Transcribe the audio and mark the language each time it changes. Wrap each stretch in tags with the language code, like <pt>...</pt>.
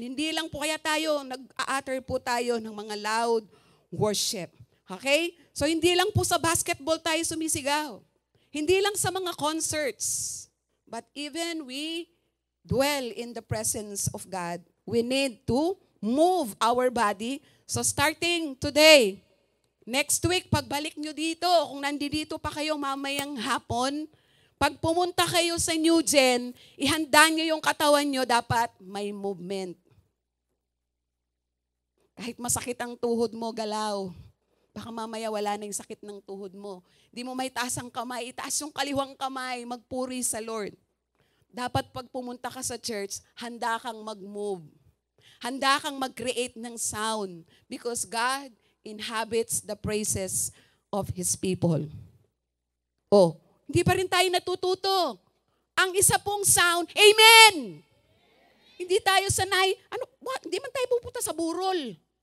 <tl>Hindi lang po kaya tayo, nag-a-utter po tayo ng mga loud worship. Okay? So hindi lang po sa basketball tayo sumisigaw. Hindi lang sa mga concerts.</tl> <en>But even we dwell in the presence of God, we need to move our body.</en> <tl>So starting today, next week, pagbalik nyo dito, kung nandito pa kayo mamayang hapon, pag pumunta kayo sa New Gen, ihanda nyo yung katawan nyo, dapat may movement. Kahit masakit ang tuhod mo, galaw. Baka mamaya wala na yung sakit ng tuhod mo. Di mo may taas ang kamay, itaas yung kaliwang kamay, magpuri sa Lord. Dapat pag pumunta ka sa church, handa kang mag-move. Handa kang mag-create ng sound.</tl> <en>Because God inhabits the praises of His people.</en> <tl>Oh, hindi pa rin tayo natututo. Ang isa pong sound, Amen! Hindi tayo sanay, hindi man tayo pupunta sa burol.</tl>